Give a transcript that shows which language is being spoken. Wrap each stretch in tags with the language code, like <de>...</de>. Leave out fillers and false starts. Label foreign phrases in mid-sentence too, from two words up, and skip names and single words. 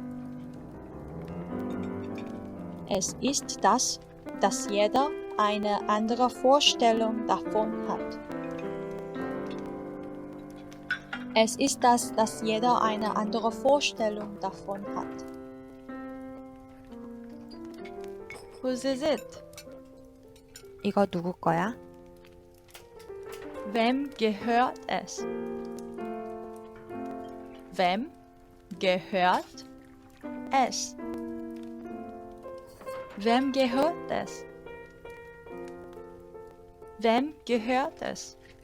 <de>Es ist das, dass jeder eine andere Vorstellung davon hat. Es ist das, dass jeder eine andere Vorstellung davon hat.</de> <en>Whose is it?</en> <ko>이거 누구 거야?</ko> <de>Wem gehört es? Wem gehört es? Wem gehört es? Wem gehört es?</de>